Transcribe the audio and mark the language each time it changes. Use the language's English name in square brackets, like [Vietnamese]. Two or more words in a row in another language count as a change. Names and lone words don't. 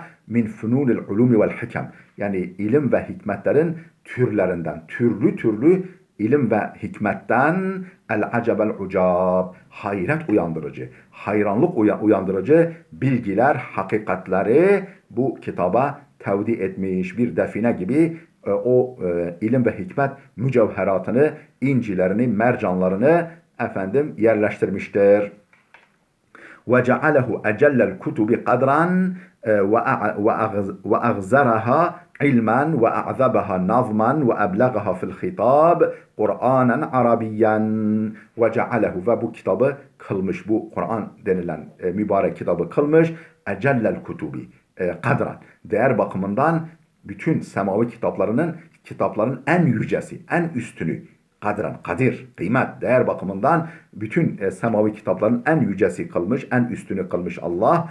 [Arabic] من فنون العلوم والحكم. [Turkish] Yani ilim ve hikmetlerin türlerinden, türlü ilim ve hikmetten [Arabic] العجب العجاب, [Turkish] hayret uyandırıcı, hayranlık uyandırıcı bilgiler, hakikatleri bu kitaba tevdi etmiş bir define gibi o ilim ve hikmet mücevheratını, incilerini, mercanlarını efendim yerleştirmiştir. [Arabic] وجعله أجل الكتب قدرا وأغزرها علما وأعذبها نظما وأبلغها في الخطاب قرآنا عربيا وجعله [Turkish] ve bu kitabı kılmış bu Kur'an denilen mübarek kitabı kılmış [Arabic] أجل الكتب قدرا [Turkish] değer bakımından bütün semavi kitapların en yücesi en üstünü kadir, kıymet, değer bakımından bütün semavi kitapların en yücesi kılmış, en üstünü kılmış Allah.